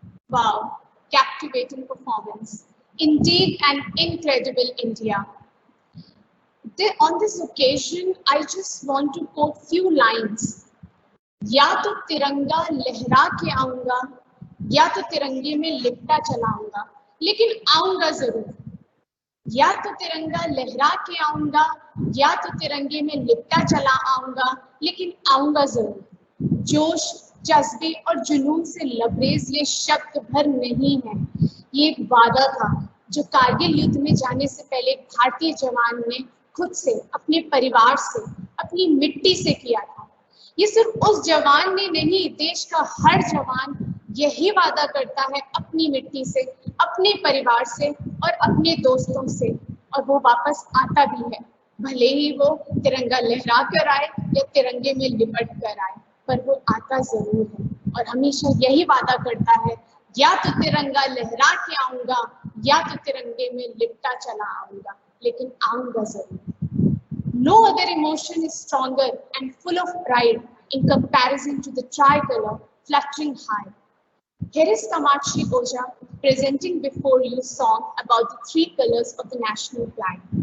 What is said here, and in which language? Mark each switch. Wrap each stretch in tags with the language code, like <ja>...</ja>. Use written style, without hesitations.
<en>Wow, captivating performance. Indeed, an incredible India. On this occasion, I just want to quote few lines.</en> <hi>या तो तिरंगा लहरा के आऊंगा या तो तिरंगे में लिपटा चलाऊंगा लेकिन आऊंगा जरूर. या तो तिरंगा लहरा के आऊंगा या तो तिरंगे में लिपटा चला आऊंगा लेकिन आऊंगा जरूर. जोश, जज्बे और जुनून से लबरेज ये शब्द भर नहीं है. ये एक वादा था जो कारगिल युद्ध में जाने से पहले भारतीय जवान ने खुद से, अपने परिवार से, अपनी मिट्टी से किया था. ये सिर्फ उस जवान ने नहीं, देश का हर जवान यही वादा करता है अपनी मिट्टी से, अपने परिवार से और अपने दोस्तों से, और वो वापस आता भी है. भले ही वो तिरंगा लहरा कर आए या तिरंगे में लिपट कर आए, पर वो आता जरूर है और हमेशा यही वादा करता है, या तो तिरंगा लहरा के आऊंगा या तो तिरंगे में लिपटा चला आऊंगा लेकिन आऊंगा जरूर.</hi> <en>No other emotion is stronger and full of pride in comparison to the tricolor fluttering high. Here is Kamakshi Oja presenting before you a song about the three colors of the national flag.</en>